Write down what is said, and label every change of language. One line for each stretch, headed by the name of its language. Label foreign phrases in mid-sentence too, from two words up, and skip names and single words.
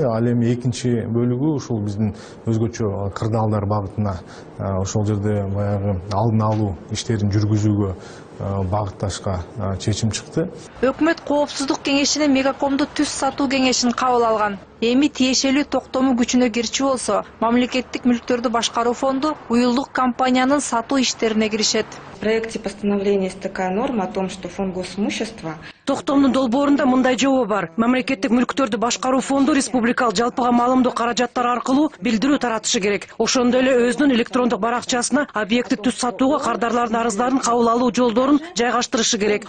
Kyrgyz: Ал эми экинчи бөлүгү ушул биздин өзгөчө кырдаалдар багытына ошол жерде баягы алдын алуу иштерин жүргүзүүгө багытташка чечим чыкты. Өкмөт коопсуздук кеңешинин Мегакомду түз сатуу кеңешин кабыл алган. Эми тиешелүү токтому күчүнө кирчү болсо, мамлекеттик мүлктөрдү башкаруу фонду уюлдук компаниянын сатуу иштерине киришет.
Russian: В проекте постановления есть такая норма о том, что фонд госимущества.
Kyrgyz: Токтомдун долбоорунда мындай жобо бар. Мамлекеттик мүлктөрдү башкаруу фонду республикалык жалпыга маалымдоо каражаттар аркылуу билдирүү таратышы керек. Ошондой эле өзүнүн электрондук баракчасына объекти түз сатууга кардарлардын арыздарын кабыл алуу жолдорун жайгаштырышы керек.